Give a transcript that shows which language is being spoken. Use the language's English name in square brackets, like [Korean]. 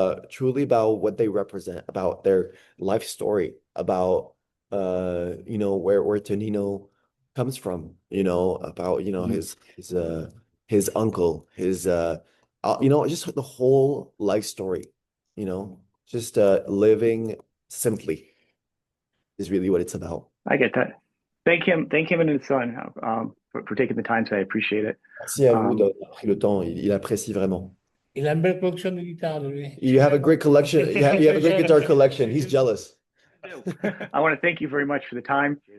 [English] Truly about what they represent, about their life story, about where Tonino comes from, about his uncle, his just the whole life story, just living simply is really what it's about. I get that. Thank him and his son for taking the time today. I appreciate it. [French] Merci à vous d'avoir pris le temps. Il apprécie vraiment. Il a une belle collection de guitares, lui. [English] You have a great collection. You have a great guitar collection. He's jealous. I want to thank you very much for the time.